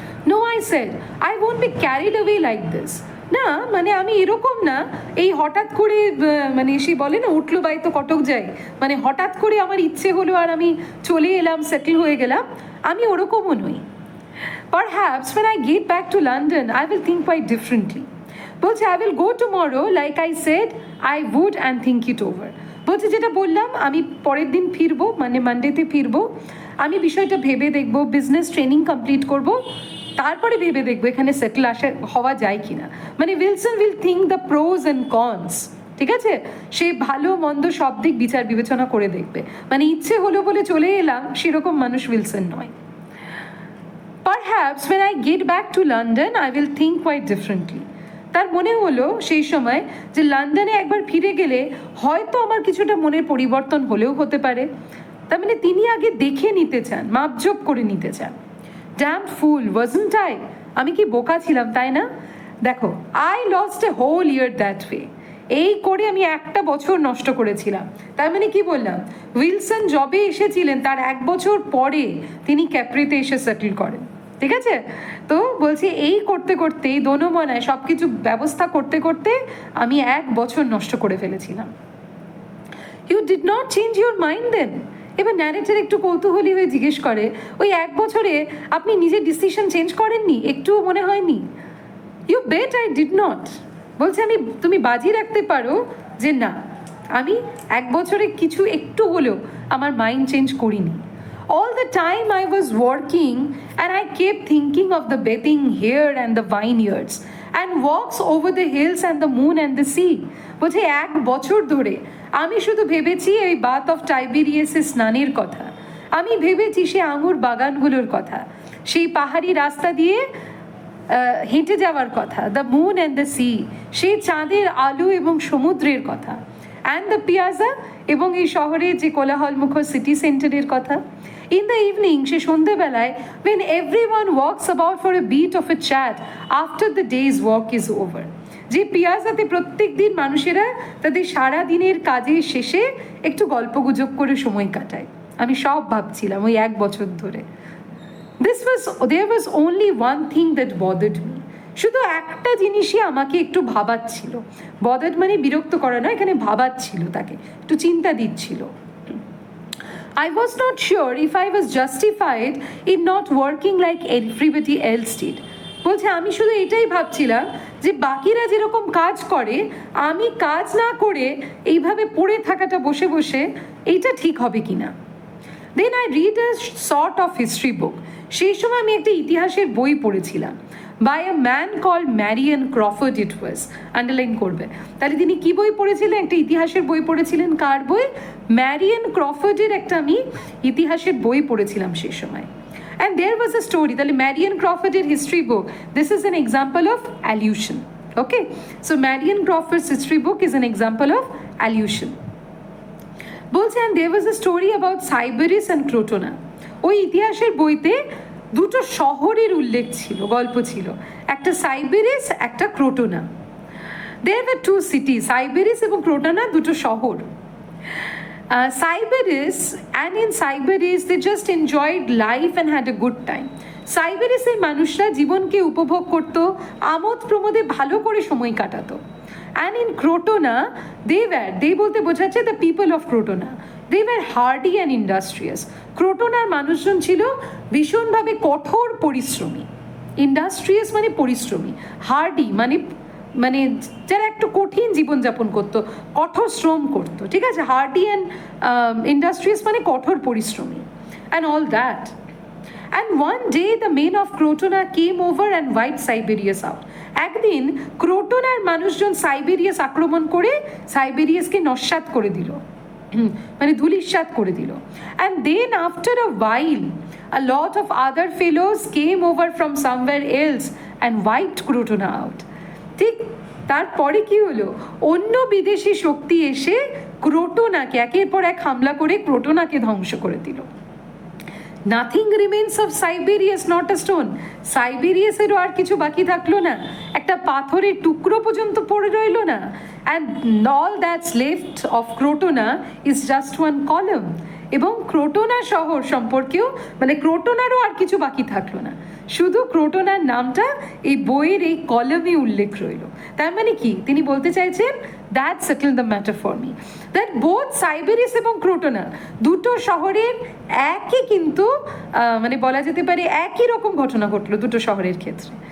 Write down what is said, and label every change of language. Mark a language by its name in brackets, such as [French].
[English] No, I said, I won't be carried away like this. [Bangla] না, মানে আমি এরকম না এই হঠাৎ করে মানে সে বলে না উঠলো বাই তো কটক যায়, মানে হঠাৎ করে আমার ইচ্ছে হলো আর আমি চলে এলাম, সেটেল হয়ে গেলাম, আমি ওরকমও নই। [English] Perhaps when I get back to London, I will think quite differently. [Bangla] বলছে [English] I will go tomorrow like I said I would and think it over. [Bangla] বলছে যেটা বললাম আমি পরের দিন ফিরবো, মানে মানডেতে ফিরবো, আমি বিষয়টা ভেবে দেখবো, বিজনেস ট্রেনিং কমপ্লিট করবো, তারপরে ভেবে দেখবো এখানে সেটেল হওয়া যায় কিনা। মানে [English] Wilson will think the pros and cons, [Bangla] ঠিক আছে? সে ভালো মন্দ সব দিক বিচার বিবেচনা করে দেখবে। মানে ইচ্ছে হলো বলে চলে এলাম সেরকম মানুষ উইলসন নয়। Perhaps when I get back to London, I will think quite differently. তার মনে হলো সেই সময় যে লন্ডনে একবার ফিরে গেলে হয়তো আমার কিছুটা মনের পরিবর্তন হলেও হতে পারে। তার মানে তিনি আগে দেখে নিতে চান, মাপজোপ করে নিতে চান। [English] damn fool wasn't I, [Bangla] আমি কি বোকা ছিলাম তাই না? দেখো, [English] I lost a whole year that way, [Bangla] এই করে আমি একটা বছর নষ্ট করেছিলাম। তার মানে কি বললাম, উইলসন জবে এসেছিলেন তার 1 বছর পরে তিনি ক্যাপ্রিতে এসে সেটেল করেন, ঠিক আছে? তো বলছি এই করতে করতে, এই দোনোমনায় সব কিছু ব্যবস্থা করতে করতে আমি 1 বছর নষ্ট করে ফেলেছিলাম। [English] You did not change your mind then? [Bangla] এবার ন্যারেটার একটু কৌতূহলী হয়ে জিজ্ঞেস করে, ওই 1 বছরে আপনি নিজের ডিসিশন চেঞ্জ করেননি? একটুও মনে হয়নি? [English] You bet I did not. [Bangla] বলছে তুমি বাজি রাখতে পারো যে না, আমি 1 বছরে কিছু একটু হলেও আমার মাইন্ড চেঞ্জ করিনি। [English] All the time I was working and I kept thinking of the bathing here and the vineyards and walks over the hills and the moon and the sea. [Bangla] বলছে 1 বছর ধরে আমি শুধু ভেবেছি এই বাথ অফ টাইবেরিয়াসের স্নানের কথা, আমি ভেবেছি সে আঙুর বাগানগুলোর কথা, সেই পাহাড়ি রাস্তা দিয়ে হেঁটে যাওয়ার কথা, [English] the moon and the sea, [Bangla] সেই চাঁদের আলো এবং সমুদ্রের কথা, [English] and the piazza, [Bangla] এবং এই শহরের যে কোলাহলমুখর সিটি সেন্টারের কথা। [English] in the evening, [Bangla] সে সন্ধ্যেবেলায়, [English] when everyone walks about for a beat of a chat after the day's work is over, [Bangla] যে পিয়াজাতে প্রত্যেক দিন মানুষেরা তাদের সারা দিনের কাজের শেষে একটু গল্পগুজব করে সময় কাটায়। আমি সব ভাবছিলাম ওই 1 বছর ধরে। [English] There was only one thing that bothered me. [Bangla] শুধু একটা জিনিসই আমাকে একটু ভাবাচ্ছিল। bothered মানে বিরক্ত করা নয়, এখানে ভাবাচ্ছিল, তাকে একটু চিন্তা দিচ্ছিল। [English] I was not sure if I was justified in not working like everybody else did. [Bangla] বলছে আমি শুধু এটাই ভাবছিলাম যে বাকিরা যেরকম কাজ করে, আমি কাজ না করে এইভাবে পড়ে থাকাটা বসে বসে, এইটা ঠিক হবে কিনা। [English] Then I read a sort of history book. [Bangla] সেই সময় আমি একটা ইতিহাসের বই পড়েছিলাম, [English] by a man called Marion Crawford it was, [Bangla] underline করবে। তাহলে তিনি কি বই পড়েছিলেন? একটা ইতিহাসের বই পড়েছিলেন। কার বই? ম্যারিয়ান ক্রফোর্ডের একটা আমি ইতিহাসের বই পড়েছিলাম সেই সময়। [English] And there was a story, [Bangla] তাহলে ম্যারিয়ান ক্রফোর্ডের history book, [English] this is an example of allusion. Okay, so Marion Crawford's history book is an example of allusion. [Bangla] বলছে [English] and there was a story about Sybaris and Crotona. [Bangla] ওই ইতিহাসের বইতে 2টো শহরের উল্লেখ ছিল, গল্প ছিল, একটা সাইবেরিস, একটা ক্রোটোনা। [English] There were 2 cities, [Bangla] সাইবেরিস এবং ক্রোটোনা, 2টো শহর। [English] Sybaris, and in Sybaris they just enjoyed life and had a good time. [Bangla] সাইবেরিসের মানুষরা জীবনকে উপভোগ করত, আমোদ প্রমোদে ভালো করে সময় কাটাতো। [English] And in Crotona, they [Bangla] বলতে বোঝাচ্ছে [English] the people of Crotona, they were hardy and industrious. [Bangla] ক্রোটোনার মানুষজন ছিল ভীষণভাবে কঠোর পরিশ্রমী। ইন্ডাস্ট্রিয়াস মানে পরিশ্রমী, হার্ডি মানে যারা একটু কঠিন জীবনযাপন করতো, কঠোর শ্রম করতো, ঠিক আছে? [English] hardy and industrious [Bangla] মানে কঠোর পরিশ্রমী, [English] And all that. And one day the men of Crotona came over and wiped Siberius out. [Bangla] একদিন ক্রোটোনার মানুষজন সাইবেরিয়াস আক্রমণ করে সাইবেরিয়াসকে নস্যাৎ করে দিল, মানে ধূলিসাৎ করে দিল। [English] And then after a while a lot of other fellows came over from somewhere else and wiped Crotona out. [Bangla] ঠিক তারপরে কি হলো? অন্য বিদেশি শক্তি এসে ক্রোটোনাকে একের পর এক হামলা করে ক্রোটোনাকে ধ্বংস করে দিল। [English] Nothing remains of Siberius, not a stone. [Bangla] সাইবেরিয়াসেরও আর কিছু বাকি থাকলো না, একটা পাথরের টুকরো পর্যন্ত পড়ে রইল না। [English] And all that's left of Crotona is just one column. [Bangla] এবং ক্রোটোনা শহর সম্পর্কেও, মানে ক্রোটোনারও আর কিছু বাকি থাকলো না, শুধু ক্রোটোনার নামটা এই বইয়ের এই কলমে উল্লেখ রইল। তার মানে কি তিনি বলতে চাইছেন? [English] that settle the matter for me, that both [Bangla] সাইবেরিস এবং ক্রোটোনা 2টো শহরের একই কিন্তু মানে বলা যেতে পারে একই রকম ঘটনা ঘটলো 2টো শহরের ক্ষেত্রে।